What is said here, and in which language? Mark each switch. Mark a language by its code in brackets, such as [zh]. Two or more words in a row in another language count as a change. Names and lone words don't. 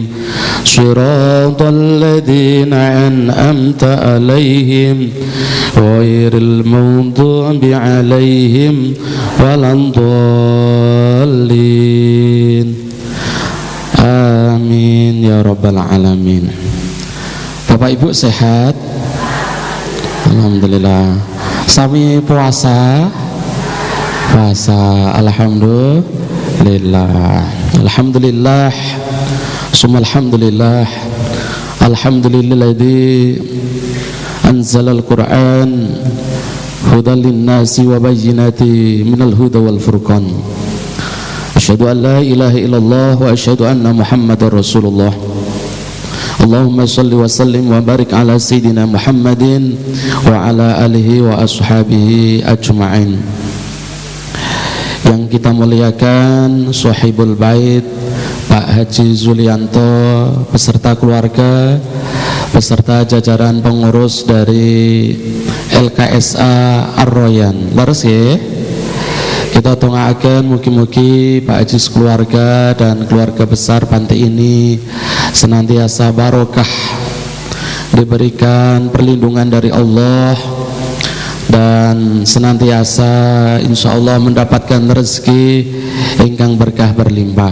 [ar] صراط الذين أنعمت عليهم غير المغضوب عليهم ولا الضالين. آمين يا رب العالمين. [id] Bapak Ibu sehat? Alhamdulillah. Sami puasa? Puasa. [ar] الحمد لله الحمد لله. ثم الحمد لله. الحمد لله الذي أنزل القرآن هدى للناس وبينات من الهدى والفرقان. أشهد أن لا إله إلا الله وأشهد أن محمدا رسول الله. اللهم صل وسلم وبارك على سيدنا محمد وعلى آله وأصحابه أجمعين. [id] Yang kita muliakan [ar] صاحب البيت [id] Pak Haji Zulianto beserta keluarga, beserta jajaran pengurus dari LKSA Ar-Royan. Leres ya? Kita tungaaken mugi-mugi Pak Haji keluarga dan keluarga besar panti ini senantiasa barokah, diberikan perlindungan dari Allah, dan senantiasa insyaallah mendapatkan rezeki ingkang berkah berlimpah.